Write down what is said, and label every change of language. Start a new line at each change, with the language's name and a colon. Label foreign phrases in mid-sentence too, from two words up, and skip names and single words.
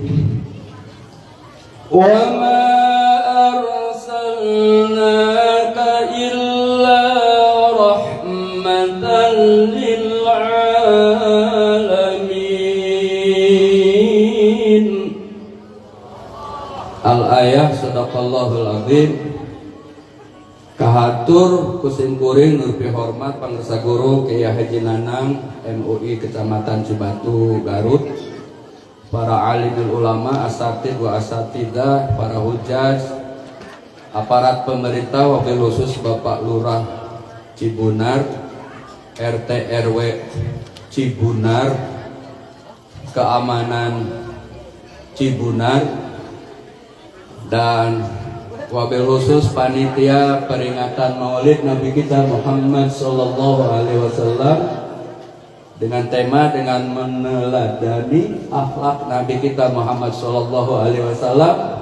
Arabic: وما أرسلناك إلا رحمة للعالمين. الآية صدق الله العظيم.
Sundanese: Kahatur kusimkuring nurpi hormat pangresa guru Kiai Haji Nanang MUI Kecamatan Cibatu Garut, para
Arabic: عالم العلماء, أساتيذ وأساتيذة,
Sundanese: para hujaj, aparat pemerintah,
Arabic: وبالخصوص
Sundanese: Bapak Lurah Cibunar, RT RW Cibunar, keamanan Cibunar,
Indonesian: dan
Arabic: وبالخصوص
Indonesian: panitia peringatan Maulid Nabi kita Muhammad
Arabic: صلى الله عليه وسلم
Indonesian: dengan tema dengan meneladani akhlak Nabi kita Muhammad
Arabic: صلى الله عليه وسلم.